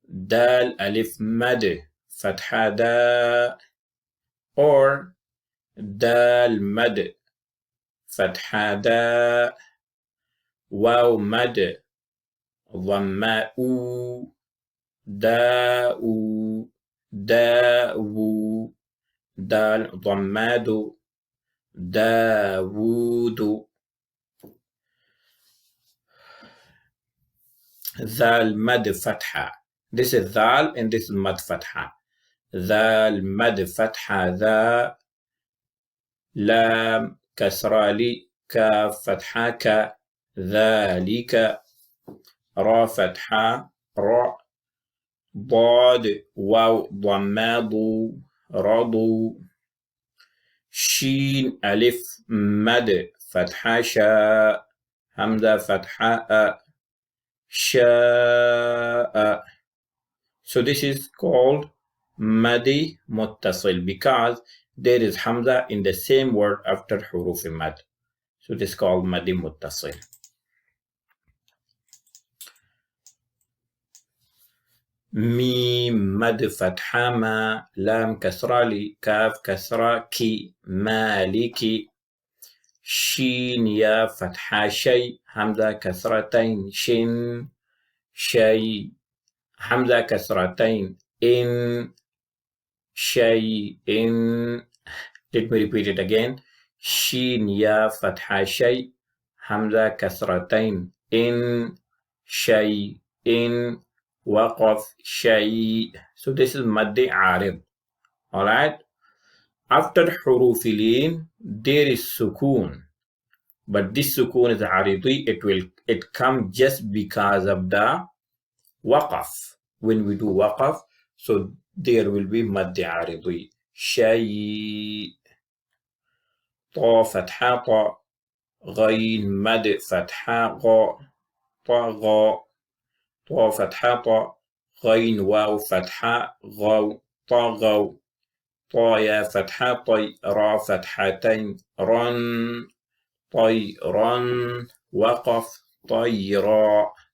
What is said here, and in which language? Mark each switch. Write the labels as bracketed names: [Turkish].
[Arabic] دال ألف مد فتحة دا or دال مد فتحة دا واو مد ضماء داء داو دال ضماد داوود ذال مد فتحة. [English] This is ذال and this is مد فتحة. [Arabic] ذال مد فتحة ذا لام كسرة لي كاف فتحة ك ذلك را فتحة را ضاد واو ضماد رضو شين ألف مد فتحة شاء همزة فتحة شاء. [English] So this is called madi muttasil because there is hamza in the same word after huruf mad. So this is called madi muttasil. [Arabic] ميم مد فتحة ما لام كسرة لي كاف كسرة كي مالكي شين يا فتحة شي همزة كسرتين شن شي همزة كسرتين إن شيء إن. [English] Let me repeat it again. [Arabic] شين يا فتحة شي همزة كسرتين إن شيء إن وقف شيء. [English] So this is مد عارض. Alright. After حروف لين there is sukun. But this sukun is عارضي. It comes just because of the waqaf. When we do waqaf, so there will be مد عارضي. [Arabic] شيء طا فتحة طا غين مد فتحة غا طا طا فتحة طا غين واو فتحة غو طاغو طا يا فتحة طي را فتحتين رن طيرا وقف طيرا